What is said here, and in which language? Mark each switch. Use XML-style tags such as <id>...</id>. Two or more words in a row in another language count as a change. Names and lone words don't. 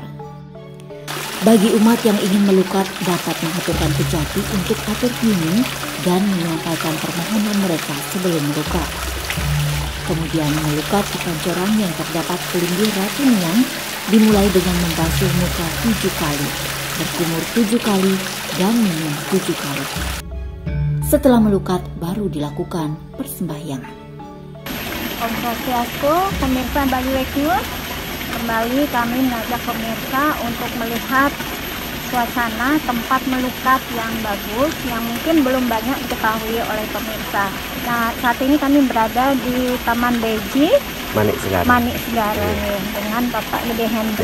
<id>Bagi umat yang ingin melukat dapat mengaturkan kejati untuk atur healing dan menyampaikan permohonan mereka sebelum melukat. Kemudian melukat di pancoran yang terdapat pelinggih Ratu Nyong dimulai dengan membasuh muka 7 kali, berkumur 7 kali, dan minum 7 kali. Setelah melukat baru dilakukan persembahyangan.</id> <sa>Om Swastiastu,</sa> <id>pemirsa Bali Wake News. Kembali kami mengajak pemirsa untuk melihat suasana tempat melukat yang bagus yang mungkin belum banyak diketahui oleh pemirsa. Nah, saat ini kami berada di Taman Beji Manik Segara. Manik Segara nih, dengan Bapak Gede Hendra.</id>